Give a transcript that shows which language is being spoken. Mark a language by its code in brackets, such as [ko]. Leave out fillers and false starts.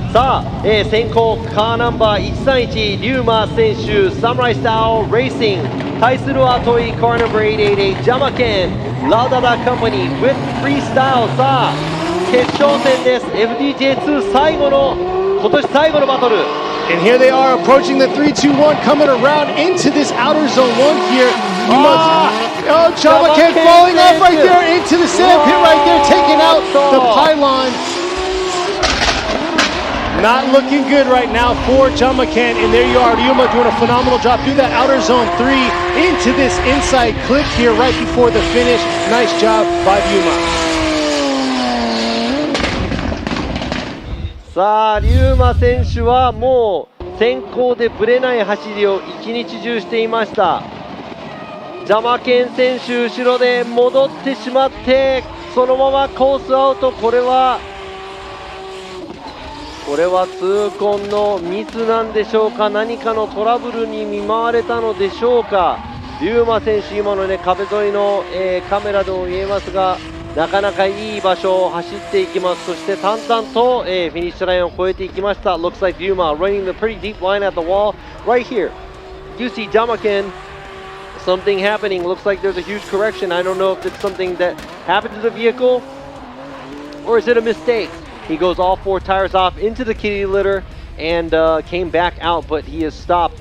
[ja] さあ、先行カーナンバー131リューマ選手サムライスタイルレーシング対するはトイカーナンバー888ジャマケンラダダカンパニー with フリースタイル。さあ決勝戦です。FDJ2 最後の今年最後のバトル。 [en] And here they are approaching the 3-2-1, coming around into this outer zone 1 here. Oh, Jamaken falling off right there into the sand pit right there, taking out the pylon. Not looking good right now for Jamaken. And there you are, Ryuma doing a phenomenal job through that outer zone 3 into this inside clip here right before the finish. Nice job by Ryuma. [ja] さあリューマ選手はもう先行でぶれない走りを一日中していました。ジャマケン選手後ろで戻ってしまってそのままコースアウト。これは痛恨のミスなんでしょうか。何かのトラブルに見舞われたのでしょうか。リューマ選手今のね壁沿いの、カメラでも見えますがなかなかいい場所を走っていきます。そして淡々と、フィニッシュラインを越えていきました。 [en] Looks like Ryuma running the pretty deep line at the wall right here. You see Jamaken, something happening. Looks like there's a huge correction. I don't know if it's something that happened to the vehicle or is it a mistake. He goes all 4 tires off into the kitty litter and came back out, but he is stopped.